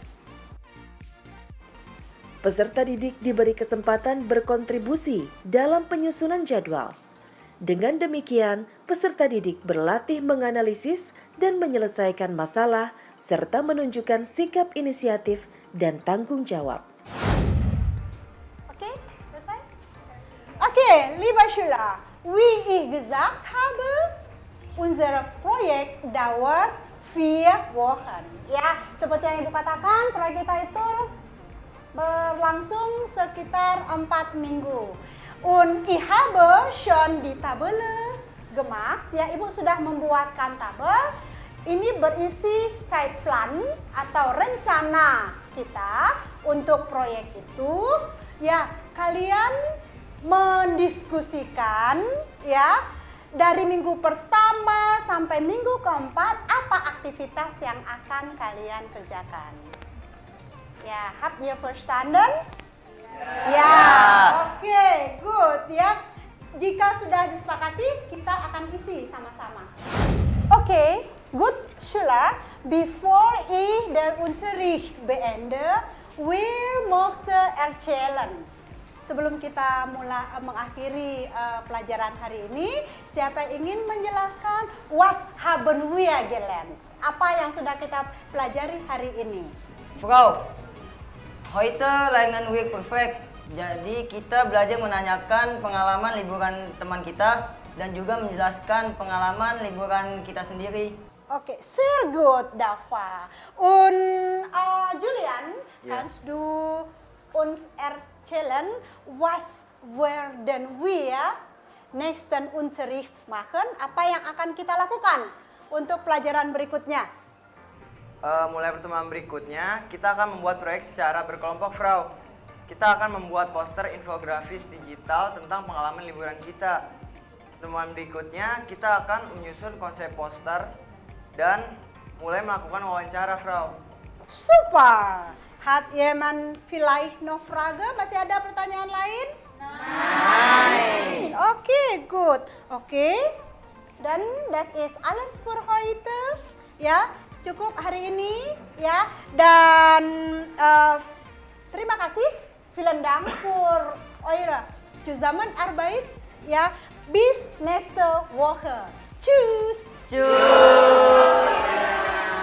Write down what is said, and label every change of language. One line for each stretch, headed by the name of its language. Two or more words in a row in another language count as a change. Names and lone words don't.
Indonesian: Peserta didik diberi kesempatan berkontribusi dalam penyusunan jadwal. Dengan demikian, peserta didik berlatih menganalisis dan menyelesaikan masalah serta menunjukkan sikap inisiatif dan tanggung jawab. Oke, selesai? Oke,
German: lieber Schüler, wie ich gesagt habe, unser Projekt dauert 4 Wochen.
Indonesian: Ya, seperti yang Ibu katakan, proyek kita itu berlangsung sekitar 4 minggu.
German: Und ich habe schon die Tabelle gemacht.
Indonesian: Ya, Ibu sudah membuatkan tabel. Ini berisi Zeitplan atau rencana kita untuk proyek itu. Ya, kalian mendiskusikan ya dari minggu pertama sampai minggu keempat apa aktivitas yang akan kalian kerjakan. Ya,
German: habt ihr verstanden?
Indonesian: Ya, oke, good ya. Jika sudah disepakati, kita akan isi sama-sama. Oke,
German: gut Schüler, bevor ich den Unterricht beende, wir möchten erzählen.
Indonesian: Sebelum kita mulai mengakhiri pelajaran hari ini, siapa yang ingin menjelaskan
German: was haben wir gelernt?
Indonesian: Apa yang sudah kita pelajari hari ini?
German: Frau, heute lernen wir perfect.
Indonesian: Jadi kita belajar menanyakan pengalaman liburan teman kita dan juga menjelaskan pengalaman liburan kita sendiri. Oke,
German: sehr gut, Dava. Und Julian, kannst du uns erzählen, was werden wir nächsten Unterricht machen?
Indonesian: Apa yang akan kita lakukan untuk pelajaran berikutnya? Mulai pertemuan berikutnya, kita akan membuat proyek secara berkelompok, Frau. Kita akan membuat poster infografis digital tentang pengalaman liburan kita. Pertemuan berikutnya, kita akan menyusun konsep poster dan mulai melakukan wawancara, Frau. Super!
German: Hat jemand vielleicht noch Frage?
Indonesian: Masih ada pertanyaan lain?
German: Nein. Oke, gut. Oke. Dan das ist alles für heute.
Indonesian: Ya, cukup hari ini ya. Dan terima kasih.
German: Vielen Dank für eure Zusammenarbeit. Ja, bis nächste Woche. Tschüss. Tschüss.